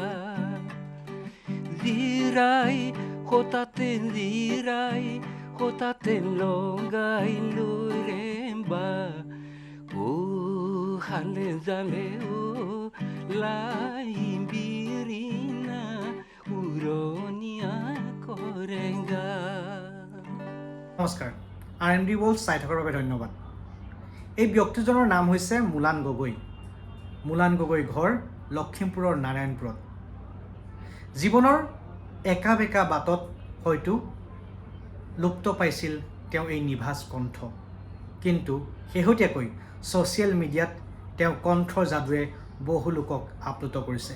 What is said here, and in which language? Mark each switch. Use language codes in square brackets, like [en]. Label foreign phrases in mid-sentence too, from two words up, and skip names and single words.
[mrg] lirai hotaten longai luremba hale jaleo lahimbirina uronia korenga। [as] নমস্কাৰ RMD World চাই থকাৰ বাবে ধন্যবাদ। এই ব্যক্তিজনৰ নাম হৈছে মুলান গগৈ। মুলান গগৈ ঘৰ লখিমপুৰৰ নাৰায়ণপুৰত। জীৱনৰ একা বেকা বাটত হয়তো লুপ্ত পাইছিল তেওঁ এই নিভাঁজ কণ্ঠ, কিন্তু শেহতীয়াকৈ ছ'চিয়েল মিডিয়াত তেওঁ কণ্ঠৰ যাদুৱে বহু লোকক আপ্লুত কৰিছে।